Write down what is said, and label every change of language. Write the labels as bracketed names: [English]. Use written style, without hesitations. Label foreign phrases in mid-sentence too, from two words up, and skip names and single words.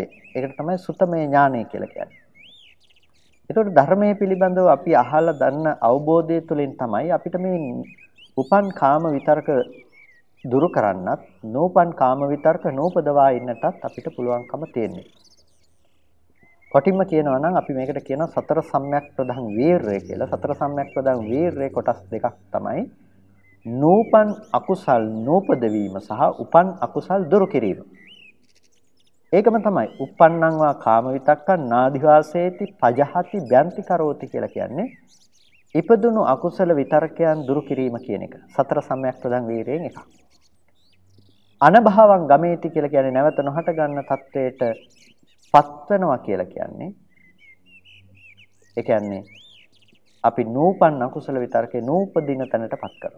[Sinhala] ඒකට තමයි සුතමය ඥානය කියලා කියන්නේ. ඒතකොට ධර්මයේ පිළිබඳව අපි අහලා දන්න අවබෝධය තුළින් තමයි අපිට මේ උපන් කාම විතර්ක දුරු කරන්නත්, නූපන් කාම විතර්ක නූපදවා ඉන්නටත් අපිට පුළුවන්කම තියෙන්නේ. කොටින්ම කියනවා නම් අපි මේකට කියනවා සතර සම්‍යක් ප්‍රධාන වීරය කියලා. සතර සම්‍යක් ප්‍රධාන වීරයේ කොටස් දෙකක් තමයි නූපන් අකුසල් නූපද වීම සහ උපන් අකුසල් දුරු කිරීම. ඒකම තමයි [Pali] uppannං වා කාම විතක්කං නාදිවාසේති පජහති බ්‍යන්ති කරෝති [Sinhala] කියලා කියන්නේ. ඉපදුණු අකුසල විතර්කයන් දුරු කිරීම කියන එක. සතර සම්‍යක් ප්‍රධාන වීරයෙන් එකක්. [Pali] අනභවං ගමේති [Sinhala] කියලා කියන්නේ නැවත නොහට ගන්න තත්වයට පත් වෙනවා කියලා කියන්නේ. ඒ කියන්නේ අපි නූපන් අකුසල විතර්කේ නූපදින තැනටපත් කරනවා.